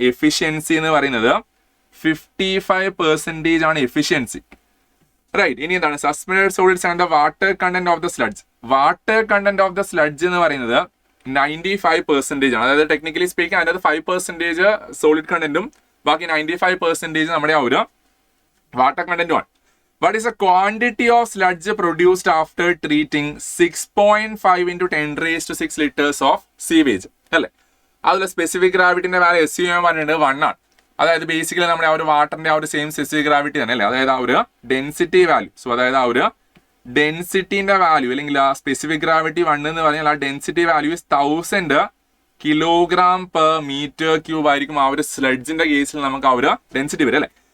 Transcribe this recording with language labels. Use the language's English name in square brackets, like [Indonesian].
[Malayalam] Efficiency എന്ന് പറയുന്നത് 55% ആണ് എഫിഷ്യൻസി റൈറ്റ്. ഇനി എന്താണ് suspended solids and the water content of the sludge. Water content of the sludge എന്ന് പറയുന്നത് 95% ആണ്. അതായത് ടെക്നിക്കലി സ്പീക്കിംഗ് അതിനകത്ത് 5% സോളിഡ് കണ്ടന്റും ബാക്കി 95% നമ്മുടെ ആ ഒരു വാട്ടർ കണ്ടന്റും ആണ്. [English] What is the quantity of sludge produced after treating 6.5 into 10 raised to 6 liters of sewage അല്ലേ. [Malayalam] അതിൽ സ്പെസിഫിക് ഗ്രാവിറ്റിന്റെ വാല്യൂ SUM പറഞ്ഞിട്ട് 1 ആണ്. അതായത് ബേസിക്കലി നമ്മുടെ ആ ഒരു വാട്ടറിന്റെ ആ ഒരു സെയിം സ്പെസിഫിക് ഗ്രാവിറ്റി തന്നെ അല്ലേ. അതായത് ആ ഒരു ഡെൻസിറ്റി വാല്യൂ. സോ അതായത് ആ ഒരു ഡെൻസിറ്റിന്റെ വാല്യൂ അല്ലെങ്കിൽ ആ സ്പെസിഫിക് ഗ്രാവിറ്റി 1 എന്ന് പറഞ്ഞാൽ ആ density value 1000 kilogram per metre cube ആയിരിക്കും ആ ഒരു സ്ലഡ്ജിന്റെ കേസിൽ നമുക്ക് ആ ഒരു ഡെൻസിറ്റി വരും അല്ലേ.